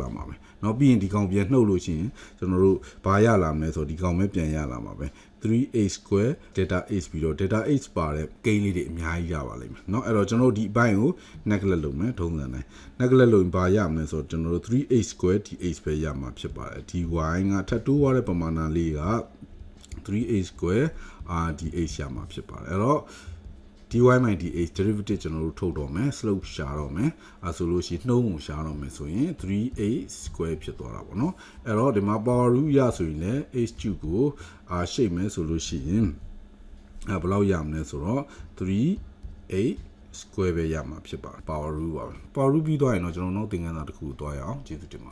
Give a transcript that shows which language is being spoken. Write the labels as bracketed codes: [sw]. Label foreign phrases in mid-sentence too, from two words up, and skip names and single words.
[my] လာမှာပဲเนาะပြီးရင်ဒီကောင်ပြန်နှုတ်လို့ရှိရင်ကျွန်တော်တို့ဘာရလာမလဲဆိုတော့ဒီကောင်ပဲပြန်ရလာမှာပဲ [en] 3h square delta h [my] ပြီးတော့ [en] delta h [my] ပါတဲ့ကိ န်းလေးတွေအများကြီးရပါလိမ့်မယ်เนาะအဲ့တော့ကျွန်တော်တို့ဒီအပိုင်းကို neglect လုပ်မယ်ထုံးစံတိုင်း neglect လုပ်ရင်ဘာရမလဲဆိုတော့ကျွန်တော်တို့ [en] 3h square dh [my] ပဲရမှာဖြစ်ပါတယ် dy ကထပ်တိုးသွားတဲ့ပမာဏလေးက [en] 3h square dh [my] ရမှာဖြစ်ပါတယ်အဲ့တော့ [en] dy by dh derivative [my] ကျွန်တော်တို့ထုတ်တော့မယ် slope ရှာတော့မယ်အဲဆိုလို့ရှိရင်နှုံးကိုရှာတော့မယ်ဆိုရင် [en] 3h square [my] ဖြစ်သွားတာပေါ့နော်အဲ့တော့ဒီမှာ [en] power rule [my] ရဆိုရင်လည်း [en] h cube [my] ကိုရှိတ်မယ်ဆိုလို့ရှိရင်ဘယ်လောက်ရမလဲဆိုတော့ [en] 3h square [my] ပဲရမှာဖြစ်ပါတယ် [en] power rule [my] ပါပဲ [en] power rule [my] ပြီးသွားရင်တော့ကျွန်တော်နောက်သင်ခန်းစာတစ်ခုသွားရအောင်ကျေးဇူးတင်ပါ